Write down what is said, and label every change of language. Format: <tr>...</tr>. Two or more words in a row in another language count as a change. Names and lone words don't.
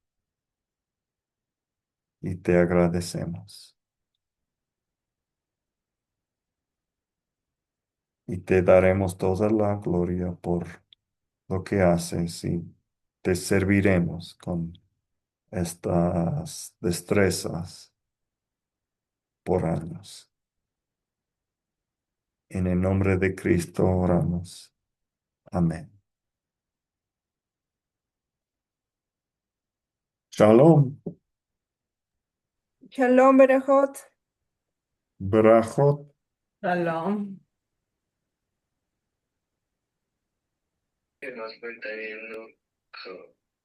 <es>y te agradecemos y te daremos toda la gloria por lo que haces y te serviremos con estas destrezas por años. En el nombre de Cristo oramos. Amén.</es> <he>Shalom. שלום, ברכות. Brachot. Shalom.</he> <es>Que nos cuenta bien, ¿no?</es>